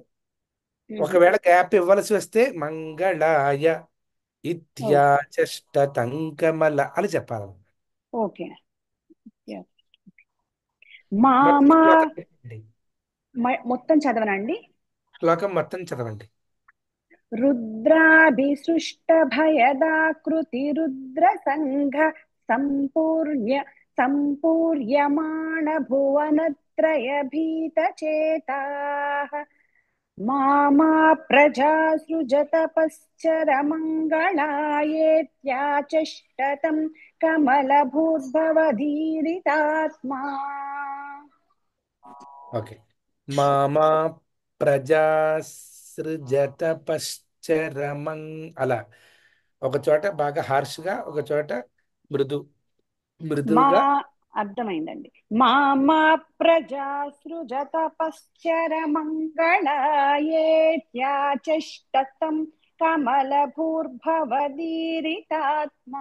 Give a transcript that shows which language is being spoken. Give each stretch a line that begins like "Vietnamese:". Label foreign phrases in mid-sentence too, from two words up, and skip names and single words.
Telugu: ఒకవేళ గ్యాప్ ఇవ్వలసి వస్తే
Sanskrit: మంగళాయ ఇత్యాచష్ట తంకమల
Telugu: అని చెప్పాలి. ఓకే. మామా మొత్తం చదవనండి. శ్లోకం మొత్తం చదవండి.
Sanskrit: रुद्राभिसृष्टभयदाकृतिरुद्रसङ्घ सम्पूर्यमाण भुवनत्रय भीतचेताः. मामा प्रजा सृजत पश्चर मङ्गलायेत्याचष्टतं कमलभूर्भवदीरितात्मा.
Telugu: ఓకే.
Sanskrit: మామా ప్రజాసృజత
Telugu: అలా ఒక చోట బాగా హార్ష్గా, ఒక చోట మృదువుగా. అర్థమైందండి.
Sanskrit: మామా ప్రజా సృజత పశ్చర మంగళాయేత్యాచష్టతం కమలభూర్భవదీరితాత్మా.